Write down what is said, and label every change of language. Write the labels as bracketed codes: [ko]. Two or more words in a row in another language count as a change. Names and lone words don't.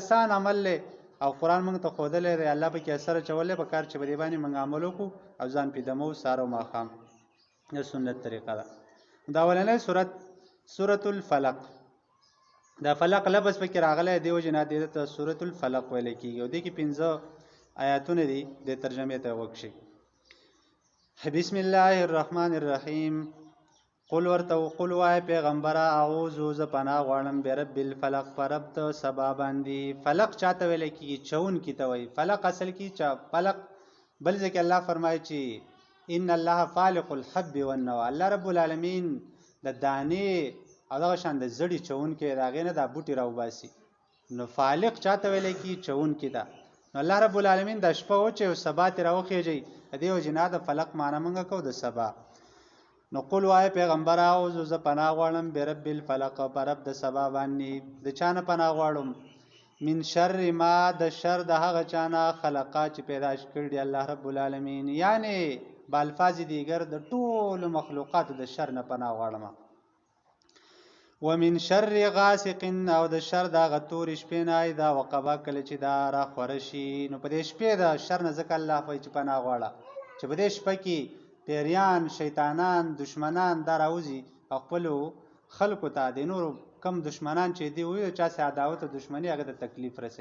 [ps] اسان عمل دی او قرآن موږ ته ښودلی دی، الله پکې اثر اچولی، پکار چې په دې باندې موږ عمل وکړو او ځان پې دمو سهار او ماښام، د سنت طریقه ده. دا اولنۍ صورت سورة الفلق، دا فلق لفظ پکې راغلی دی وجې نه دې ته سورة الفلق ویلی کېږي، او دې کې 15 آیاتونه دي، د ترجمې ته غوږ شئ. [ar] بسم الله الرحمن الرحیم. [ps] قل ورته قل وای پیغمبره اعوذ ز پناه غواړم [ar] برب الفلق، [ps] په رب د سبا باندې. فلق چاته ویلی کېږي؟ چونکي ته وایي. فلق اصل کې فلق بل ځای کې الله فرمایي چې [ar] ان الله فالق الحب والنوى، [ps] الله رب العالمین د دانې او دغه شان د زړي چونکي د هغې نه دا بوټي راوباسي. نو فالق چاته ویلی کېږي؟ چونکي ته. نو الله رب العالمین د شپه وچې او سبا ترې راوخېږئ، د دې وجې نه د فلق معنی موږ کوو د سبا. نو قل وایه پیغمبر اعوذ زه پناه غواړم [ar] برب الفلق، [ps] په رب د سبا باندې. د چا نه پناه غواړم؟ [ar] من شر ما، [ps] د شر د هغه چا نه خلقا چې پیدا کړي دی الله رب العالمین، یعنې [fa] بالفاظ دیگر [ps] د ټولو مخلوقاتو د شر نه پناه غواړم. [ar] ومن شر غاسق، [ps] او د شر د هغه تورې شپې نه [ar] اذا وقبه، [ps] کله چې دا راخوره شي. نو په دې شپې د شر نه ځکه الله وایي چې پناه غواړه چې په دې شپه کې پیریان، شیطانان، دشمنان دا راوځي او خپلو خلکو ته د نورو کم دشمنان چې دی وي چا سره عداوت او دشمني هغه ته تکلیف رسوي.